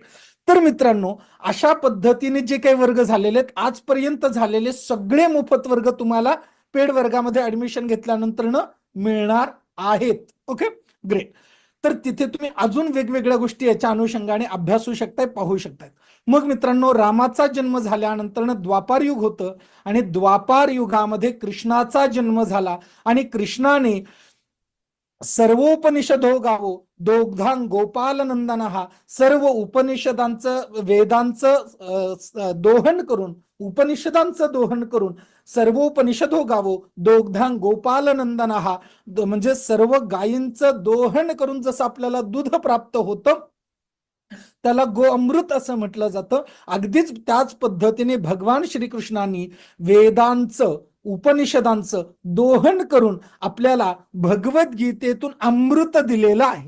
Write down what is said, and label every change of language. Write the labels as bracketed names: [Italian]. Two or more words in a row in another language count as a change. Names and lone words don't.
[Marathi] तर मित्रांनो, अशा पद्धतीने जे काही वर्ग झालेले आहेत, आजपर्यंत झालेले सगळे मोफत वर्ग तुम्हाला पेड वर्गामध्ये ऍडमिशन घेतल्यानंतर मिळणार आहेत. [English] okay, great. [Marathi] तर तिथे तुम्ही अजून वेगवेगळ्या गोष्टी याच्या अनुषंगाने अभ्यासू शकताय, पाहू शकताय. मग मित्रांनो, रामाचा जन्म झाल्यानंतर द्वापार युग होतं आणि द्वापार युगामध्ये कृष्णाचा जन्म झाला आणि कृष्णाने [Sanskrit] सर्वोपनिषदो गावो दोग्धांग गोपाल नंदनहा, [Marathi] सर्व उपनिषदांचं वेदांचं दोहन करून, उपनिषदांचं दोहन करून [Sanskrit] सर्वोपनिषदो गावो दोग्धांग गोपाल नंदनहा, [Marathi] म्हणजे सर्व गायींचं दोहन करून जसं आपल्याला दूध प्राप्त होतं त्याला गो अमृत असं म्हटलं जातं. अगदीच त्याच पद्धतीने भगवान श्रीकृष्णांनी वेदांचं उपनिषदांचं दोहन करून आपल्याला भगवद्गीतेतून अमृत दिलेलं आहे.